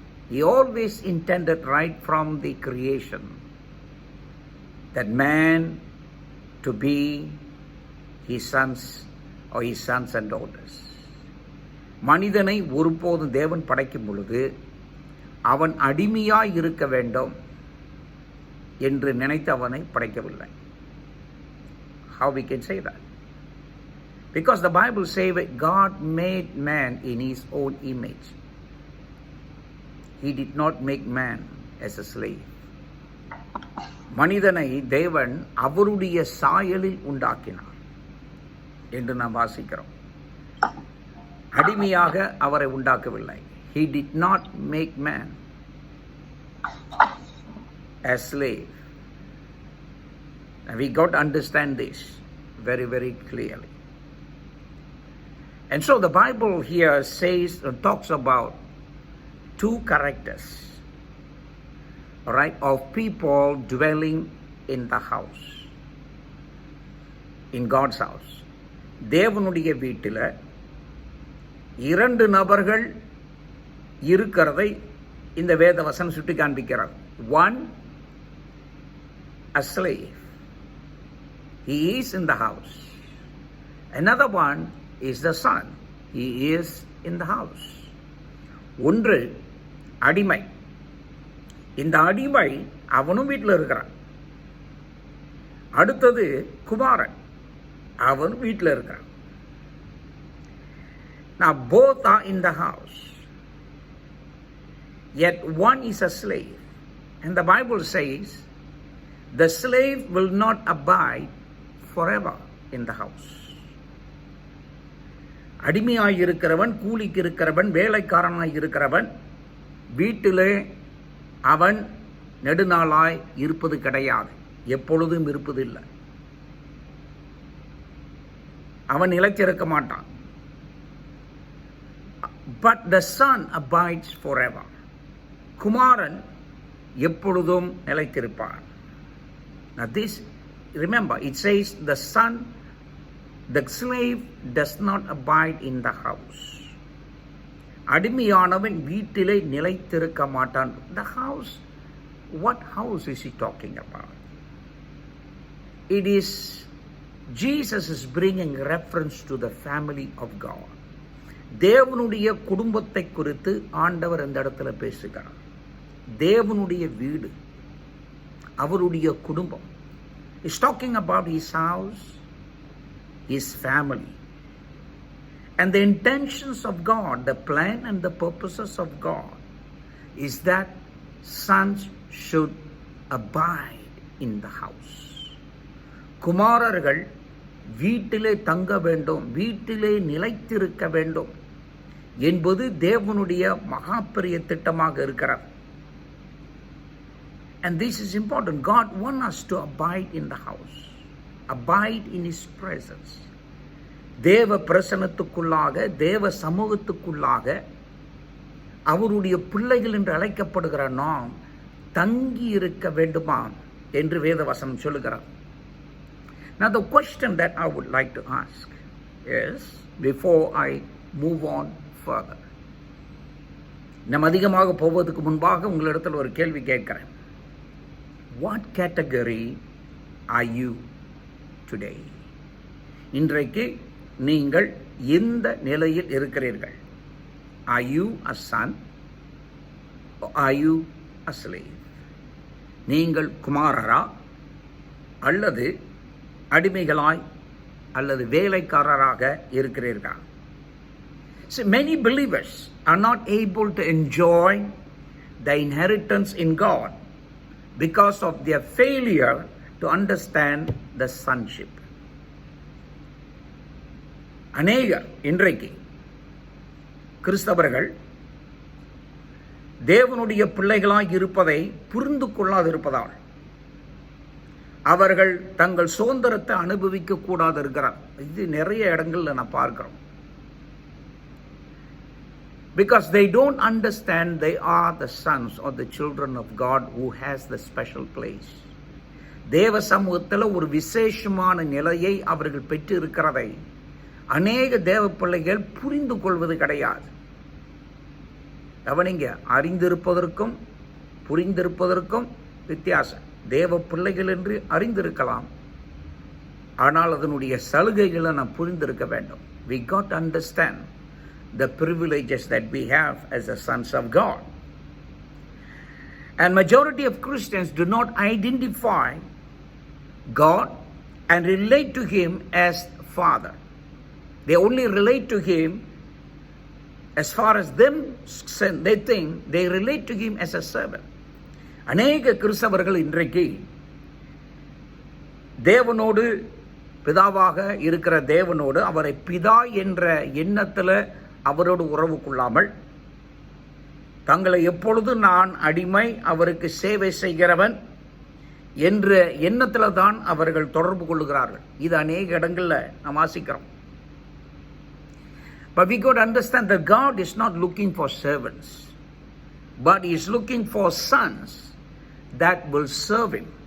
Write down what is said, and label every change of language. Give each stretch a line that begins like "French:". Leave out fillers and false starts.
English: He always intended right from the creation that man to be his sons or his sons and daughters.
Tamil: மனிதனை ஒருபோதும் தேவன் படைக்கும் பொழுது அவன் அடிமையாய் இருக்க வேண்டும் என்று நினைத்து அவனை படைக்கவில்லை.
English: How we can say that? Because the Bible says that God made man in His own image. He did not make man as a slave.
Tamil: மனிதனை தேவன் அவருடைய சாயலில் உண்டாக்கினார் என்று நாம் வாசிக்கிறோம். அடிமையாக அவரை உண்டாக்கவில்லை.
English: He did not make man as slave. And we got to understand this very, very clearly. And so the Bible here says, talks about 2 characters, all right, of people dwelling in the house, in God's house.
Tamil: தேவனுடைய வீட்டில் 2 நபர்கள் இருக்கிறதை இந்த வேத வசனம் சுட்டி காண்பிக்கிறார்.
English: One, a slave. He is in the house. Another one is the son. He is in the house.
Tamil: ஒன்று அடிமை. இந்த அடிமை அவனும் வீட்டில் இருக்கிறான். அடுத்தது குமாரன், அவனும் வீட்டில் இருக்கிறான்.
English: Now both are in the house. Yet one is a slave. And the Bible says the slave will not abide forever in the house.
Tamil: அடிமையாய் இருக்கிறவன், கூலிக்கு இருக்கிறவன், வேலைக்காரனாய் இருக்கிறவன் வீட்டிலே அவன் நெடுநாளாய் இருப்பது கிடையாது, எப்பொழுதும் இருப்பதில்லை. அவன் நிலைத்திருக்க மாட்டான்.
English: But the son abides forever.
Tamil: குமாரன் எப்பொழுதும் நிலைத்திருப்பான்.
English: Now this, remember, it says the son The slave does not abide in the house.
Tamil: அடிமையானவன் வீட்டிலே நிலைத்திருக்க மாட்டான்.
English: The house, what house is he talking about? It is, Jesus is bringing reference to the family of God.
Tamil: தேவனுடைய குடும்பத்தை குறித்து ஆண்டவர் இந்த இடத்துல பேசுகிறார். தேவனுடைய வீடு, அவருடைய குடும்பம்.
English: He's talking about his house, his family. And the intentions of God, the plan and the purposes of God is that sons should abide in the house.
Tamil: குமாரர்கள் வீட்டிலே தங்க வேண்டும், வீட்டிலே நிலைத்திருக்க வேண்டும் என்பது தேவனுடைய மகாபெரிய திட்டமாக இருக்கிறது.
English: And this is important. God wants us to abide in the house, abide in his presence.
Tamil: தேவ பிரசன்னத்துக்குள்ளாக, தேவ சமூகத்துக்குள்ளாக அவருடைய பிள்ளைகள் என்று அழைக்கப்படுகிற நாம் தங்கி இருக்க வேண்டுமா என்று வேதவசனம் சொல்லுகிறார்.
English: Now the question that I would like to ask is, before I move on further,
Tamil: நம்ம அதிகமாக போவதற்கு முன்பாக உங்களிடத்தில் ஒரு கேள்வி கேட்கிறேன்.
English: What category are you today?
Tamil: இன்றைக்கு நீங்கள் எந்த நிலையில் இருக்கிறீர்கள்?
English: Are you a son or are you a slave?
Tamil: நீங்கள் குமாரரா அல்லது அடிமைகளாய் அல்லது வேலைக்காரராக இருக்கிறீர்களா?
English: So many believers are not able to enjoy the inheritance in God because of their failure to understand the sonship.
Tamil: அநேகர் இன்றைக்கு கிறிஸ்தவர்கள் தேவனுடைய பிள்ளைகளாய் இருப்பதை புரிந்து கொள்ளாதிருப்பதால் அவர்கள் தங்கள் சுதந்திரத்தை அனுபவிக்க கூடாது இருக்கிறார். இது நிறைய இடங்கள்ல நான் பார்க்கிறோம்.
English: Because they don't understand they are the sons or the children of God who has the special place.
Tamil: தேவ சமூகத்தில் ஒரு விசேஷமான நிலையை அவர்கள் பெற்று இருக்கிறதை அநேக தேவ பிள்ளைகள் புரிந்து கொள்வது கிடையாது. கவனிங்க, அறிந்திருப்பதற்கும் புரிந்திருப்பதற்கும் வித்தியாசம். தேவ பிள்ளைகள் என்று அறிந்திருக்கலாம், ஆனால் அதனுடைய சலுகைகளை நாம் புரிந்திருக்க வேண்டும்.
English: We got to understand the privileges that we have as the sons of God. And majority of Christians do not identify God and relate to him as Father. They only relate to him as far as them, they think they relate to him as a servant.
Tamil: அநேக கிறிஸ்தவர்கள் இன்றைக்கு தேவனோடு, பிதாவாக இருக்கிற தேவனோடு, அவரை பிதா என்ற எண்ணத்தில் அவரோடு உறவு கொள்ளாமல் தங்களை எப்பொழுது நான் அடிமை, அவருக்கு சேவை செய்கிறவன் என்ற எண்ணத்தில் தான் அவர்கள் தொடர்பு கொள்ளுகிறார்கள். இது அநேக இடங்களில் நாம் வாசிக்கிறோம்.
English: But we got to understand that God is not looking for servants, but he is looking for sons that will serve him.